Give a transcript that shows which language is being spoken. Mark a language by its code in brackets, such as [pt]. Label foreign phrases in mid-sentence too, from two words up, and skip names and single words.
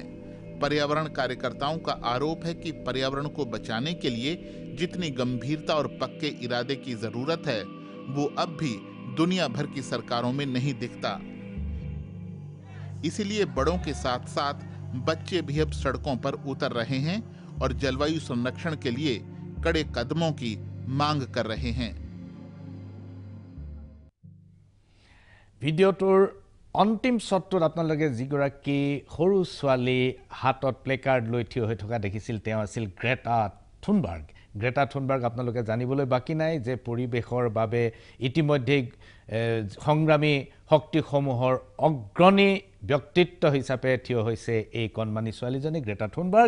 [hi] पर्यावरण कार्यकर्ताओं का आरोप है कि पर्यावरण को बचाने के लिए जितनी गंभीरता और पक्के इरादे की जरूरत है वो अब भी दुनिया भर की सरकारों में नहीं दिखता। इसीलिए बड़ों के साथ साथ बच्चे भी अब सड़कों पर उतर रहे हैं और जलवायु संरक्षण के लिए कड़े कदमों की मांग कर रहे हैं। [as] ভিডিঅ'টোৰ অন্তিম শ্বটটোত আপোনালোকে যিগৰাকী সৰু ছোৱালী হাতত প্লেকাৰ্ড লৈ থিয় হৈ থকা দেখিছিল তেওঁ আছিল গ্ৰেটা থুনবাৰ্গ। গ্ৰেটা থুনবাৰ্গ আপোনালোকে জানিবলৈ বাকী নাই যে পৰিৱেশৰ বাবে ইতিমধ্যে সংগ্ৰামী শক্তিসমূহৰ অগ্ৰণী ব্যক্তিত্ব হিচাপে থিয় হৈছে এই কণমানি ছোৱালীজনী গ্ৰেটা থুনবাৰ্গ।